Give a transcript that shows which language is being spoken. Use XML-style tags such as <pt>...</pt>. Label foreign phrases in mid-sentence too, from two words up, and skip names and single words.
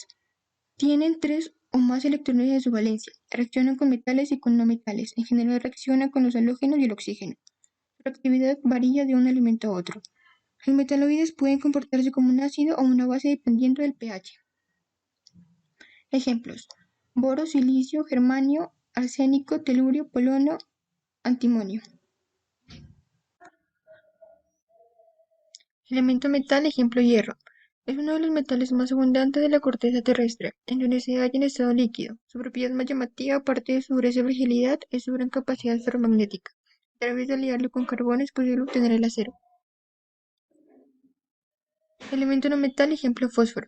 <es>Tienen 3 o más electrones en su valencia. Reaccionan con metales y con no metales. En general reaccionan con los halógenos y el oxígeno. Su actividad varía de un elemento a otro. Los metaloides pueden comportarse como un ácido o una base dependiendo del pH. Ejemplos: boro, silicio, germanio, arsénico, telurio, polono, antimonio. Elemento metal, ejemplo hierro. Es uno de los metales más abundantes de la corteza terrestre, en donde se halla en estado líquido. Su propiedad más llamativa, aparte de su dureza y fragilidad, es su gran capacidad ferromagnética. A través de liarlo con carbón es posible obtener el acero. Elemento no metal, ejemplo fósforo.</es>